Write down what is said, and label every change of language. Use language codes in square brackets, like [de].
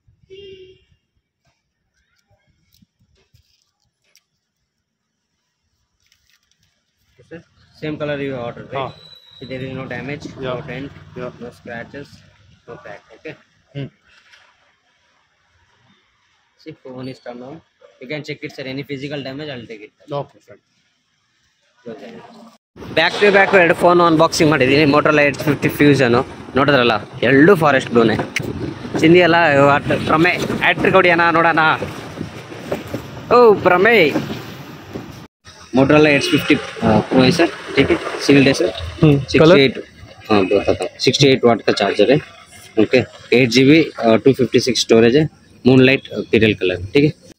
[en] Okay, sir. Same color you ordered, right? Ah. So there is no damage, no Yeah. dent, Yeah. no scratches, no crack. Okay. See, phone is turned on. You can check it, sir. Any physical damage, I'll take it. Okay, fine. Back to back [kn] ಎರಡು phone unboxing ಮಾಡಿದ್ದೀನಿ. Motorola 850 ಫ್ಯೂಷನು ನೋಡಿದ್ರಲ್ಲ, ಎರಡು forest ಬ್ಲೂನೇ. ಚಿಂದಿ ಎಲ್ಲ ಪ್ರಮೇಯ್ hat trick ಹೊಡಿಯೋಣ ನೋಡೋಣ. [hi] ಓ ಪ್ರಮೇಯ್, Motorola 850 Pro है sir, ठीक है. सील्ड है सर. 68, हाँ बताता हूँ. 68 वाट का चार्जर है. ओके. 8 GB 256 स्टोरेज है. मूनलाइट पीरियल कलर, ठीक है.